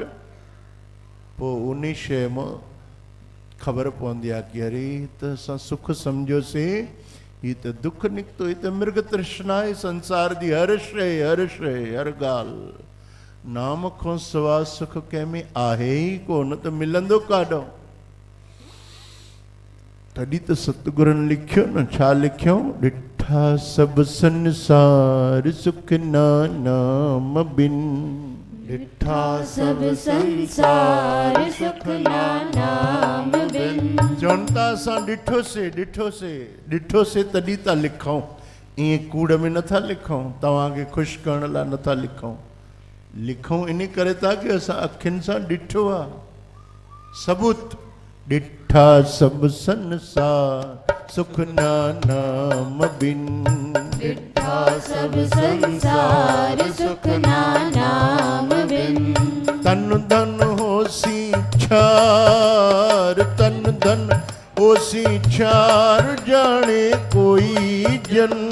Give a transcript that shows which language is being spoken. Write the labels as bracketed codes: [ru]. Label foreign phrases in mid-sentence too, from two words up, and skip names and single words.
[sd] पोइ उन शइ मां ख़बर पवंदी आहे कि अरे त असां सुख सम्झोसीं, हीअ त दुख निकितो, हीअ त मृग तृष्णा आहे संसार जी। हर शइ हर ॻाल्हि नाम खां सवा सुख कंहिंमें आहे ई कोन, त मिलंदो काॾों। तॾहिं त सतगुरनि लिखियो न, छा लिखियो? [pa] ਡਿਠਾ ਡਿਠਾ ਸਭ ਸੰਸਾਰ ਸੁਖ ਨਾਮ ਬਿਨ। ਡਿਠਾ ਸਭ ਸੰਸਾਰ ਸੁਖ ਨਾਮ ਬਿਨ। [sd] चवनि था असां ॾिठो से तॾहिं था लिखूं, ईअं कूड़ में नथा लिखूं, तव्हांखे ख़ुशि करण लाइ नथा लिखूं इन करे था कि असां अखियुनि सां ॾिठो आहे। [pa] सबूत ਡਿਠਾ ਸਭ ਸੰਸਾਰ ਸੁਖ ਨਾਮ ਬਿਨ। ਡਿਠਾ ਸਭ ਸੰਸਾਰ ਸੁਖ ਨਾਮ ਬਿਨ। ਤਨ ਧਨ ਹੋਸੀ ਛਾਰ, ਤਨ ਧਨ ਹੋਸੀ ਛਾਰ, ਜਾਨੇ ਕੋਈ ਜਨ।